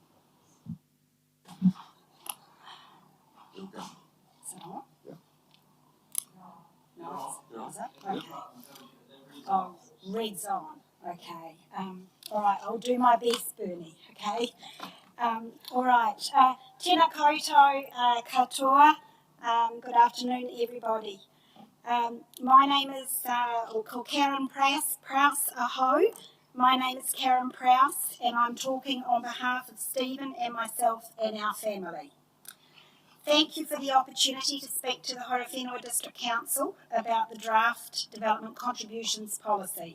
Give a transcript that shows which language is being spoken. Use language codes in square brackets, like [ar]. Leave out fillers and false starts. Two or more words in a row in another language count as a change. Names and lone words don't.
[en] Okay. Oh, red's on. Okay. All right, I'll do my best, Bernie. Okay. All right. [mi] Tēnā koutou katoa. [en] Good afternoon, everybody. My name is, we'll call Karen Prowse Aho. My name is Karen Prowse, and I'm talking on behalf of Stephen and myself and our family. Thank you for the opportunity to speak to the Horowhenua District Council about the draft development contributions policy.